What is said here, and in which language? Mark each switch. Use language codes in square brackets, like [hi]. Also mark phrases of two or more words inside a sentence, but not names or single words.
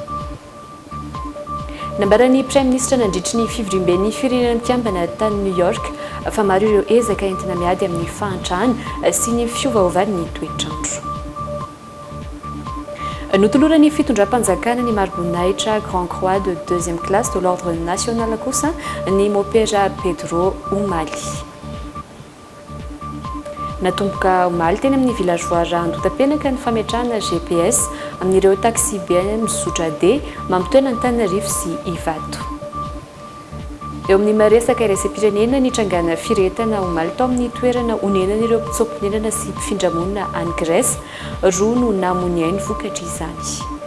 [mg] Nambarany [fr] Prime Ministre [mg] nandritry ny fivoriam-ben'ny firenena mpiambana tany New York fa maro ireo ezaka entina miady amin'ny fahantrana sy ny fiovaovan'ny toetrandro. Notolorany fitondram-panjakana ny mari-boninahitra Grand Croix de 2e classe de l'ordre national kosa ny mopera Pedro Umali. Natomboka omaly teny amin'ny villageois Andotapenaka ny fametrahana GPS amin'ireo taxi be mizotra D mampitoena Antananarivo sy Ivato. Eo amin'ny maresaka iraisam-pirenena nitrangana firetana omaly tao amin'ny toerana onenan'ireo mpitsaom-pinenana sy mpifindramonina any Grèce roa no namoniainy vokatra izany.